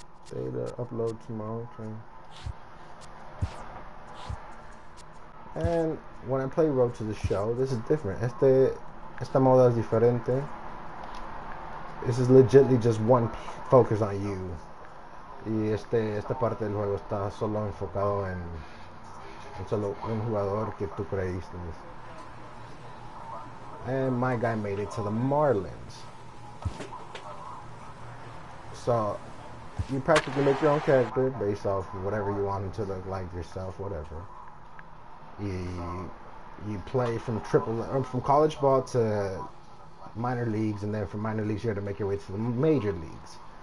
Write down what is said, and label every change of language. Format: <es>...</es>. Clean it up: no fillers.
<en>Data upload tomorrow. Okay. And when I play Road to the Show, this is different.</en> <es>Esta moda es diferente.</es> <en>This is legitimately just one focus on you.</en> <es>Y esta parte del juego está solo enfocado en solo un jugador que tú creíste.</es> <en>And my guy made it to the Marlins. So you practically make your own character based off whatever you want him to look like, yourself, whatever. You play from from college ball to minor leagues, and then from minor leagues you have to make your way to the major leagues.</en>